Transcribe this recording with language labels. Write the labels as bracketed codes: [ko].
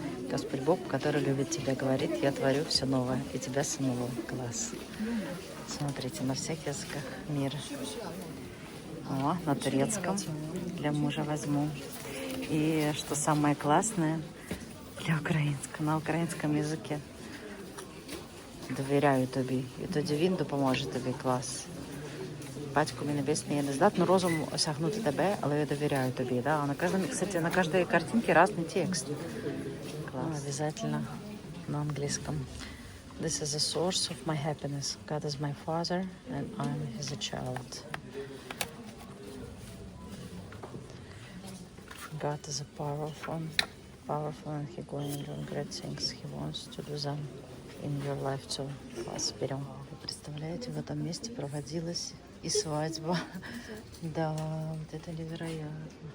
[ru] Господь Бог, который любит тебя, говорит: я творю все новое, и тебя самого. Класс. Смотрите, на всех языках мира. О, на турецком для мужа возьму. И что самое классное, для українського, [uk] на українському язикі. Довіряю тобі. І тоді він допоможе тобі. Клас. Батько мій небесний, я не здатна розуму осягнути тебе, але я довіряю тобі. [ru] Да? А на каждом, кстати, на каждой картинке разный текст. Класс. Обязательно на английском. [en] This is the source of my happiness. God is my father, and I'm his child. God is a powerful, and He going to do great things. He wants to do them in your life too. [ru] Класс, берем. Вы представляете, в этом месте проводилась и свадьба. Да, вот это невероятно.